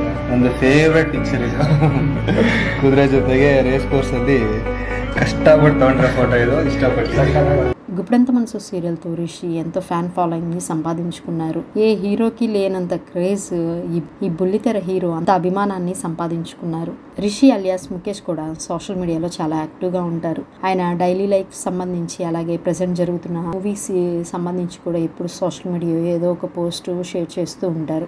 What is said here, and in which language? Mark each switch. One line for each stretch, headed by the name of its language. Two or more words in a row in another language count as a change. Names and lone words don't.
Kannada: ನನ್ನ
English: favourite picture
Kannada: ಇದು. ಕುದುರೆ ಜೊತೆಗೆ
English: race course
Kannada: ಅಲ್ಲಿ ಕಷ್ಟಪಟ್ಟು ತಗೊಂಡ್ರೆ ಫೋಟೋ ಇದು. ಇಷ್ಟಪಟ್ಟು
Telugu: గుప్పెడంత మనసు సీరియల్తో రిషి ఎంతో
English: fan following
Telugu: సంపాదించుకున్నారు. ఏ హీరోకి లేనంత క్రేజ్ ఈ బుల్లితెర హీరో అంత అభిమానాన్ని సంపాదించుకున్నారు. రిషి అలియాస్ ముఖేష్ కూడా
English: social media
Telugu: చాలా యాక్టివ్గా ఉంటారు. ఆయన
English: daily life
Telugu: సంబంధించి అలాగే ప్రజెంట్ జరుగుతున్న మూవీస్ సంబంధించి కూడా ఎప్పుడు
English: social media
Telugu: ఏదో ఒక
English: post share
Telugu: చేస్తూ ఉంటారు.